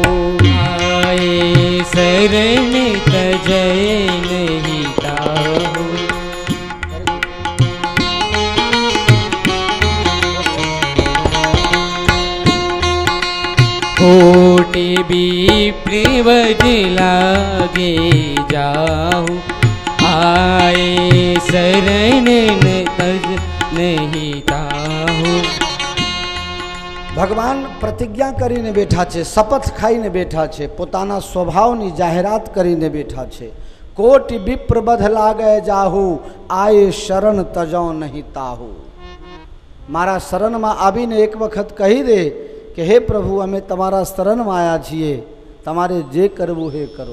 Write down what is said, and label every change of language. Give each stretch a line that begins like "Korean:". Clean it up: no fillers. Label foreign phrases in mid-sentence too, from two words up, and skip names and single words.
Awadhi: आये शरण तजय नहीं ताहो. કોટી विप्रिवज लागे जाहु आए शरण न तज नहीं ताहु।
Gujarati: ભગવાન પ્રતિજ્ઞા કરીને બેઠા છે, શપથ ખાઈને બેઠા છે, પોતાના સ્વભાવની જાહેરાત કરીને બેઠા છે.
Awadhi: कोटि विप्र बध लागे जाहु आये शरण तजो नहीं ताहु.
Gujarati: મારા શરણમાં આવીને એક વખત કહી દે કે હે પ્રભુ, અમે તમારા શરણમાં આવ્યા છીએ, તમારે જે કરવું હે કરો.